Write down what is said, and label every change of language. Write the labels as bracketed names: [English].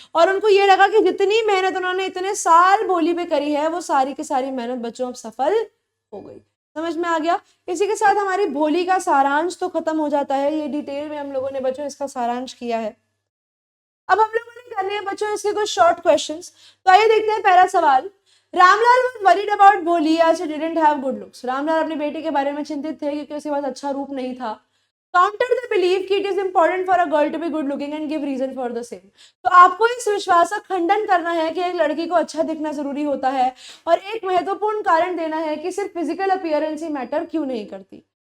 [Hindi] और उनको ये लगा कि जितनी मेहनत उन्होंने इतने साल भोली पे करी है वो सारी की सारी मेहनत बच्चों अब सफल हो गई। समझ में आ गया। इसी के साथ हमारी भोली का सारांश तो खत्म हो जाता है। ये डिटेल में हम लोगों ने बच्चों इसका सारांश किया है। अब हम लोगों ने करने हैं बच्चों इसके कुछ शॉर्ट क्वेश्चंस। तो आइए देखते हैं पहला सवाल। [English] Ramlal was worried about Bholi as she didn't have good looks। [Hindi] Ramlal अपनी बेटी के बारे में चिंतित थे क्योंकि उसके पास अच्छा रूप नहीं था। [English] Counter the believe कि it is important for a girl to be good looking and give reason for the same. [Hindi] तो आपको इस विश्वास का खंडन करना है कि एक लड़की को अच्छा दिखना जरूरी होता है और एक महत्वपूर्ण कारण देना है कि सिर्फ फिजिकल अपीयरेंस ही मैटर क्यों नहीं करती।